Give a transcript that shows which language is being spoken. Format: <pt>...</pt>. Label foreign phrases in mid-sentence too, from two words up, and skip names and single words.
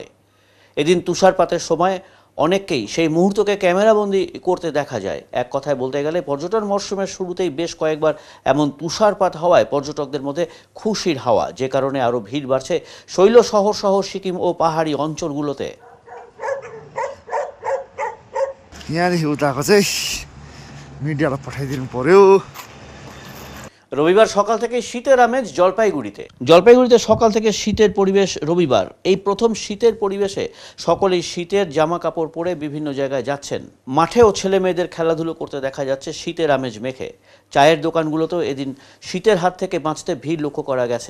<bn>এদিন তুষারপাতের সময় অনেককেই সেই মুহূর্তকে ক্যামেরাবন্দি করতে দেখা যায়। এক কথায় বলতে গেলে পর্যটন মরশুমের শুরুতেই বেশ কয়েকবার এমন তুষারপাত হওয়ায় পর্যটকদের মধ্যে খুশির হাওয়া, যে কারণে আরও ভিড় বাড়ছে শৈল শহর সহ সিকিম ও পাহাড়ি অঞ্চলগুলোতে।</bn> <ne>यहाँदेखि उताको चाहिँ मिडियालाई पठाइदिनु पर्यो।</ne> <bn>রবিবার সকাল থেকে শীতের আমেজ জলপাইগুড়িতে সকাল থেকে শীতের পরিবেশ। রবিবার এই প্রথম শীতের পরিবেশে সকলেই শীতের জামা কাপড় পরে বিভিন্ন জায়গায় যাচ্ছেন। মাঠেও ছেলে মেয়েদের খেলাধুলো করতে দেখা যাচ্ছে শীতের আমেজ মেখে। চায়ের দোকানগুলোতেও এদিন শীতের হাত থেকে বাঁচতে ভিড় লক্ষ্য করা গেছে।</bn>